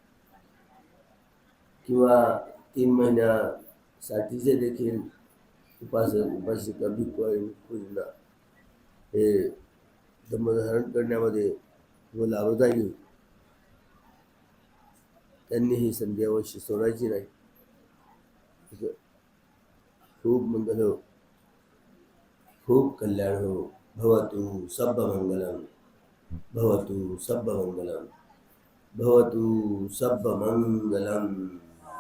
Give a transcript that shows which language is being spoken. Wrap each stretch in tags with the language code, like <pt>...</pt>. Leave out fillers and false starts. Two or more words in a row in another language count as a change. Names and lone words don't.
<mr>किंवा 3 महिन्यासाठीचे देखील उपासक उपासिका भिक्खूंना हे धम्मधारण करण्यामध्ये व लाभदायी त्यांनी ही संधी अवश्य सोडायची नाही. खूप मंगल हो, खूप कल्याण हो.</mr> <pi>भवतु सब मंगलम, भवतु सब मंगलम, भवतु सब मंगलम.</pi>